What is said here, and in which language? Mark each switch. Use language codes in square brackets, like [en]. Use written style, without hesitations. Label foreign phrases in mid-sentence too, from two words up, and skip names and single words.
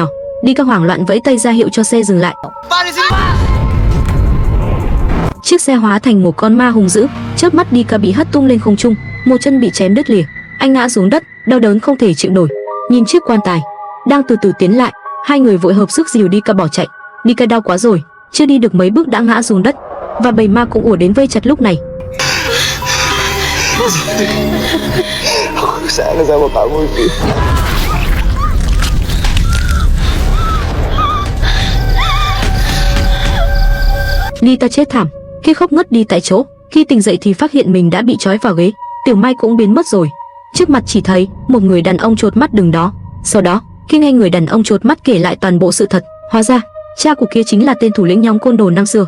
[vi] Đi cơ hoảng loạn vẫy tay ra hiệu cho xe dừng lại. Chiếc xe hóa thành một con ma hung dữ, chớp mắt Đi Ca bị hất tung lên không trung, một chân bị chém đứt lìa, anh ngã xuống đất, đau đớn không thể chịu nổi. Nhìn chiếc quan tài đang từ từ tiến lại, hai người vội hợp sức dìu Đi Ca bỏ chạy. Đi Ca đau quá rồi, chưa đi được mấy bước đã ngã xuống đất, và bầy ma cũng ùa đến vây chặt lúc này. [id] Aku sayang sama kamu, Vi. [vi] Lita chết thảm, khi khóc ngất đi tại chỗ. Khi tỉnh dậy thì phát hiện mình đã bị trói vào ghế. Tiểu Mai cũng biến mất rồi. Trước mặt chỉ thấy một người đàn ông chột mắt đứng đó. Sau đó, khi nghe người đàn ông chột mắt kể lại toàn bộ sự thật, hóa ra cha của kia chính là tên thủ lĩnh nhóm côn đồ năm xưa.